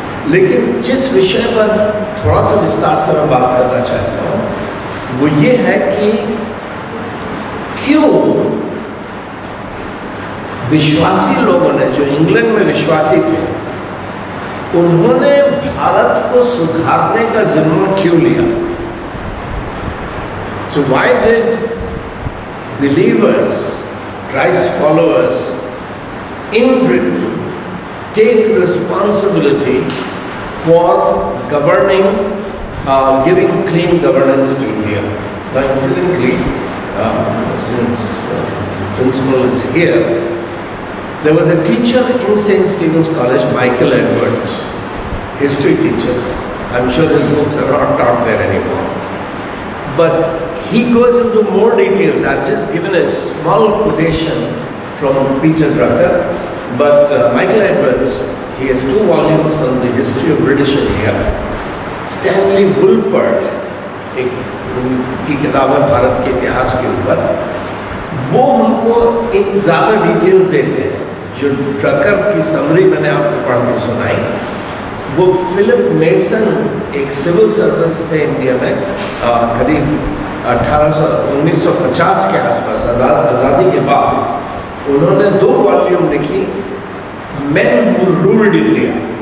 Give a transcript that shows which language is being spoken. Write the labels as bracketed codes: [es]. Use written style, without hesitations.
[hi] लेकिन जिस विषय पर थोड़ा सा विस्तार से मैं बात करना चाहता हूँ वो ये है कि क्यों विश्वासी लोगों ने, जो इंग्लैंड में विश्वासी थे, उन्होंने भारत को सुधारने का जिम्मा क्यों लिया? [en] So why did believers, Christ followers in Britain take responsibility for governing, giving clean governance to India? Now, incidentally, since principal is here, there was a teacher in St. Stephen's College, Michael Edwards, history teachers. I'm sure his books are not taught there anymore. But he goes into more details. I've just given a small quotation from Peter Drucker. But Michael Edwards, he has 2 volumes on the history of British India. [hi] Stanley Woolpert, एक की किताब है भारत के इतिहास के ऊपर, वो हमको एक ज़्यादा डिटेल्स देते हैं। जो ड्रकर की समरी मैंने आपको पढ़ के सुनाई, वो फिलिप मेसन एक सिविल सर्वेंट थे इंडिया में, करीब 1950 के आसपास, आज़ादी के बाद उन्होंने 2 वॉल्यूम लिखी, मैन हू रूल्ड इंडिया।